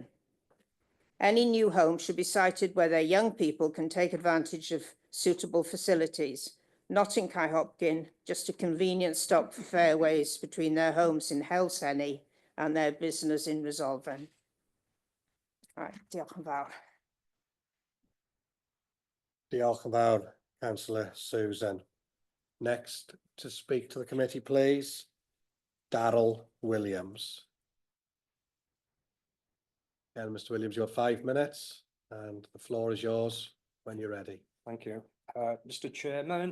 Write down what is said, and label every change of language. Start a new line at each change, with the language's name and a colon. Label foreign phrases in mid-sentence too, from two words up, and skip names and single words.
English: Any new home should be sited where their young people can take advantage of suitable facilities, not in Kai Hopkin, just a convenient stop for Fairways between their homes in Helseni and their business in Resolven. Right,
Welsh: diolch yn fawr. Diolch yn fawr,
English: Councillor Susan. Next to speak to the committee, please, Darryl Williams. And Mr. Williams, you have 5 minutes and the floor is yours when you're ready. Thank you. Mr. Chairman,